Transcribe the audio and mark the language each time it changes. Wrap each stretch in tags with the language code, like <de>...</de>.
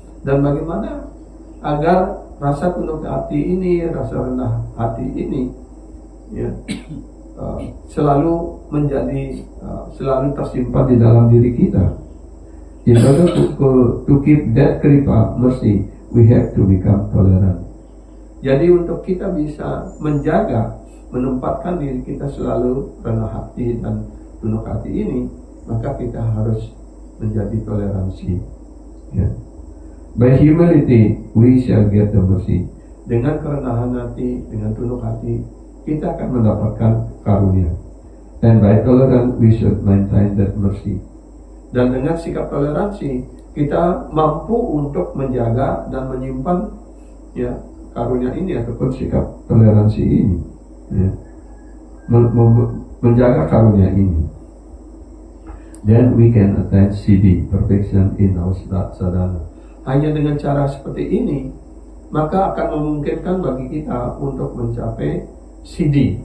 <id>Dan bagaimana agar rasa penuh hati ini, rasa rendah hati ini, ya, selalu menjadi selalu tersimpan di dalam diri kita.</id> <en>In order to keep that kripa mercy, we have to become tolerant.</en> <id>Jadi untuk kita bisa menjaga, menempatkan diri kita selalu rendah hati dan penuh hati ini, maka kita harus menjadi toleransi. Ya.</id> <en>By humility, we shall get the mercy.</en> <id>Dengan kerendahan hati, dengan penuh hati, kita akan mendapatkan karunia.</id> <en>And by tolerance, we should maintain that mercy.</en> <id>Dan dengan sikap toleransi, kita mampu untuk menjaga dan menyimpan ya karunia ini ataupun sikap toleransi ini. Ya. Menjaga karunia ini.</id> <en>Then we can attain CD, perfection in our sadhana.</en> <id>Hanya dengan cara seperti ini, maka akan memungkinkan bagi kita untuk mencapai CD.</id>